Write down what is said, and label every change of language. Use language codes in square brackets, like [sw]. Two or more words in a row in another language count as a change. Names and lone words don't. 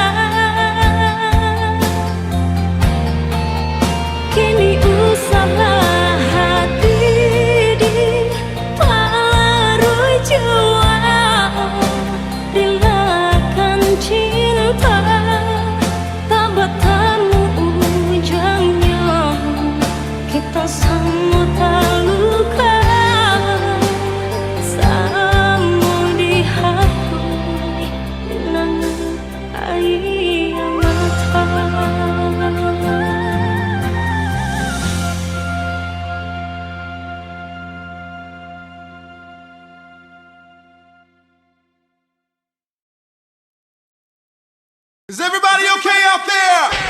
[id] Kini usahlah hati dipalarui jiwa, relakan cinta tak bertemu ujungnya. Kita sama terluka, sama dihapus linangan air mata. [en] Is everybody okay out there?